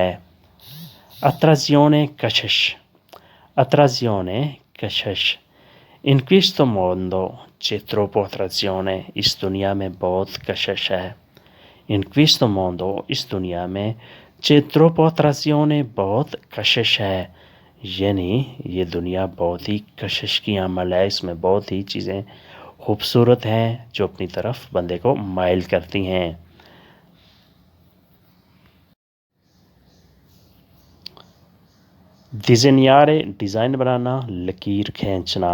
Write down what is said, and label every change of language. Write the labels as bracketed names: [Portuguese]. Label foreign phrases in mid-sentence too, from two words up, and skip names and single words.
[Urdu] attrazione कशिश, attrazione कशिश। [Italian] in questo mondo c'è troppo attrazione, [Urdu] اس دنیا میں بہت کشش ہے. [Italian] in questo mondo, [Urdu] اس دنیا میں [Italian] c'è troppo attrazione, [Urdu] بہت کشش ہے, یعنی یہ دنیا بہت ہی کشش کی عمل ہے، اس میں بہت ہی چیزیں خوبصورت ہیں جو اپنی طرف بندے کو مائل کرتی ہیں۔ ڈیزائنیارے ڈیزائن بنانا، لکیر کھینچنا۔